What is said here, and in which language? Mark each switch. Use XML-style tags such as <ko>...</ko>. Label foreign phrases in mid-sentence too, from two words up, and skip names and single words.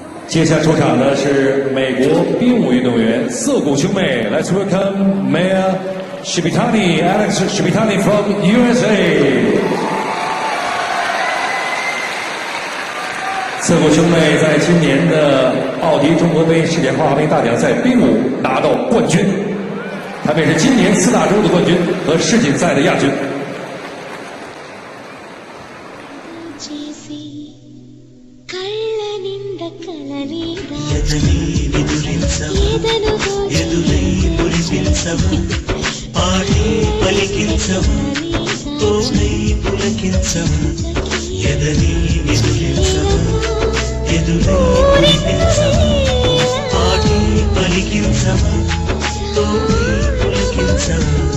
<zh>接下出场的是美国冰舞运动员涩谷兄妹。</zh> <en>Let's welcome Maya Shibitani, Alex Shibitani from USA。</en> <zh>涩谷兄妹在今年的奥迪中国杯世界花滑冰大奖赛冰舞拿到冠军，他们也是今年4大洲的冠军和世锦赛的亚军。</zh> <te>పాటి పలికించవా తోడై పులకించవా ఎదని నిదురించవా ఎదురై పులిపించవా పాటి పలికించవా తోడై పులకించవా</te>